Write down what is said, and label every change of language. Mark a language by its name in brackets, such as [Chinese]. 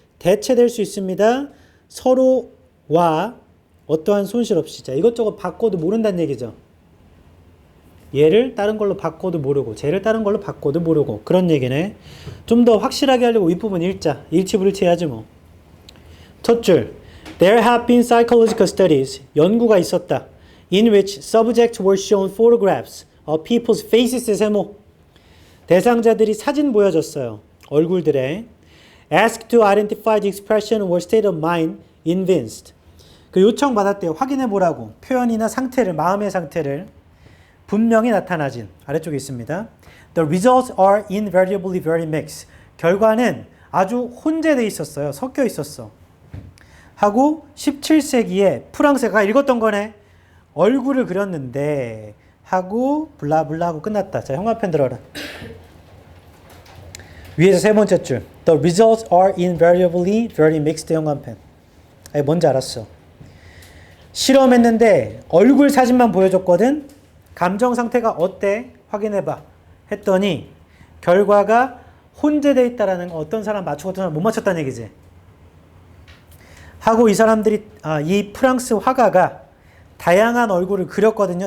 [Korean] 대체될 수 있습니다. 서로와 어떠한 손실 없이. 자, 이것저것 바꿔도 모른다는 얘기죠. 얘를 다른 걸로 바꿔도 모르고, 쟤를 다른 걸로 바꿔도 모르고. 그런 얘기네. 좀 더 확실하게 하려고 윗부분 읽자. 일치불일치 해야지 뭐. 첫 줄. [English] There have been psychological studies. [Korean] 연구가 있었다. [English] In which subjects were shown photographs of people's faces. [Korean] 세모. 대상자들이 사진 보여줬어요. 얼굴들에. [English] Asked to identify the expression or state of mind evinced. [Korean] 그 요청 받았대요. 확인해 보라고. 표현이나 상태를, 마음의 상태를 분명히 나타나진. 아래쪽에 있습니다. [English] The results are invariably very mixed. [Korean] 결과는 아주 혼재돼 있었어요. 섞여 있었어. 하고 17세기에 프랑스가 읽었던 거네. 얼굴을 그렸는데 하고 블라블라 하고 끝났다. 자, 형광펜 들어라. 위에서 세 번째 줄. [English] The results are invariably very mixed. [Korean] 형광펜. 아니, 뭔지 알았어. 실험했는데 얼굴 사진만 보여줬거든. 감정 상태가 어때? 확인해봐. 했더니 결과가 혼재되어 있다라는 거. 어떤 사람 맞추고 어떤 사람 못 맞췄다는 얘기지. 하고 이 사람들이 이 프랑스 화가가 다양한 얼굴을 그렸거든요.